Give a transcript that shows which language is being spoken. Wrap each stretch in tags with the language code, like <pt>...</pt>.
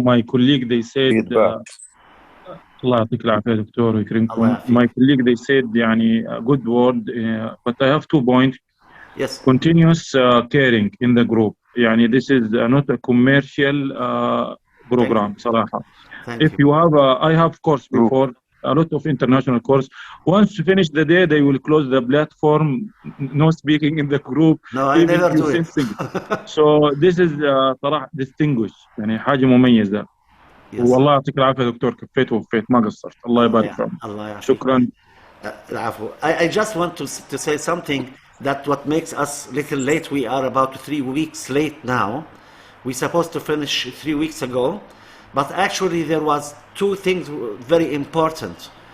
<en>My colleague, they said</en> <ar>الله يعطيك العافية دكتور ويكرمكم.</ar> <en>My colleague, they said يعني a good word, but I have 2 points. Yes. Continuous caring in the group. يعني this is not a commercial program صراحة. If you have I have course before, a lot of international course. Once you finish the day, they will close the platform. No speaking in the group. No, I never do it. So this is صراحة distinguished.</en> <ar>يعني حاجة مميزة. والله يعطيك العافية دكتور، كفيت ووفيت ما قصرت. الله يبارك فيك. شكرا. العفو.</ar> <en>I just want to say something that what makes us little late. We are about 3 weeks late now. We supposed to finish 3 weeks ago. But actually there was 2 things very important.</en>